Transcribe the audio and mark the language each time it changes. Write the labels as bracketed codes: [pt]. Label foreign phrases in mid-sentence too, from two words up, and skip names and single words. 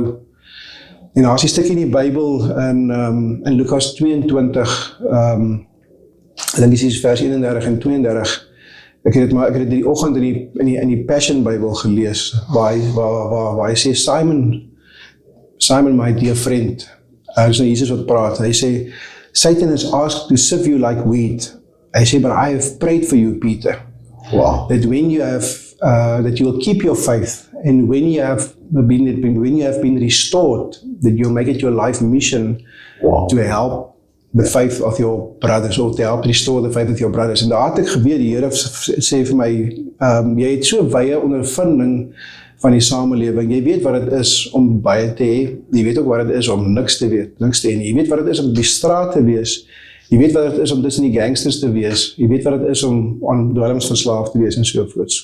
[af] En daar is 'n stukkie in die Bybel, in Lukas 22, ek dink dit is vers 31 en 32, ek het dit die oggend in die Passion Bybel gelees, waar hy sê, Simon, [en] my dear friend, [af] is nou Jesus wat praat, hy sê, [en] Satan has asked to sift you like wheat. [af] Hy sê, [en] but I have prayed for you, Peter. Wow. That when you have, that you will keep your faith, and when you have been restored, that you'll make it your life mission to help the faith of your brothers, or to help restore the faith of your brothers. [af] En daar het ek geweet, die Here sê vir my, jy het so wye ondervinding van die samelewing, jy weet wat dit is om baie te hê, jy weet ook wat dit is om niks te hê, jy weet wat dit is om op die straat te wees, jy weet wat dit is om tussen die gangsters te wees, jy weet wat dit is om aan dwelms verslaaf te wees en sovoorts.